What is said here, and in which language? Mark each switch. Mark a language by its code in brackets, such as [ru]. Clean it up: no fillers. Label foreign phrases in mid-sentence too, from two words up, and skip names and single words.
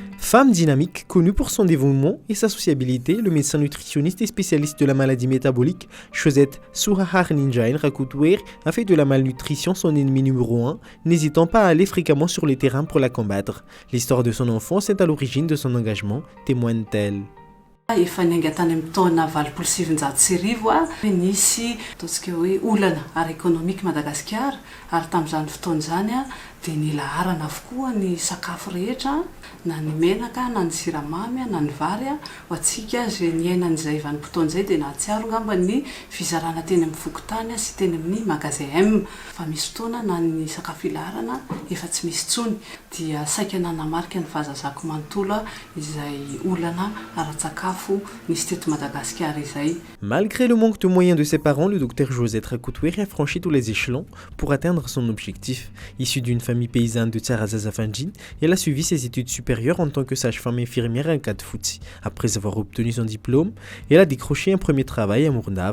[fr] Femme dynamique, connue pour son dévouement et sa sociabilité, le médecin nutritionniste et spécialiste de la maladie métabolique, Josette Sourahar Ninjain Rakoutuer, a fait de la malnutrition son ennemi numéro 1, n'hésitant pas à aller fréquemment sur les terrains pour la combattre. L'histoire de son enfance est à l'origine de son engagement, témoigne-t-elle. [mg] Efa niangatany amin'ny taona 770 nisy ataontsika hoe olana ara-ekonomika Madagasikara ary tamin'izany fotoana izany dia nilaharana avokoa ny sakafo rehetra na ny menaka na ny siramamy na ny vary ho antsika izay niainan'izay vanim-potoana izay dia nahatsiaro ngamba ny fizarana teny amin'ny fokontany sy teny amin'ny magasin M fa misy fotoana na ny sakafo ilaharana efa tsy misy tsony dia saika nanamarika ny fahazazako manontolo izay olana ara-tsakafo. [fr] Malgré le manque de moyens de ses parents, le docteur Josette Rakoutuer a franchi tous les échelons pour atteindre son objectif. Issue d'une famille paysanne de Tsarazazafanjin, elle a suivi ses études supérieures en tant que sage-femme infirmière à Kadfouti. Après avoir obtenu son diplôme, elle a décroché un premier travail à Mournave.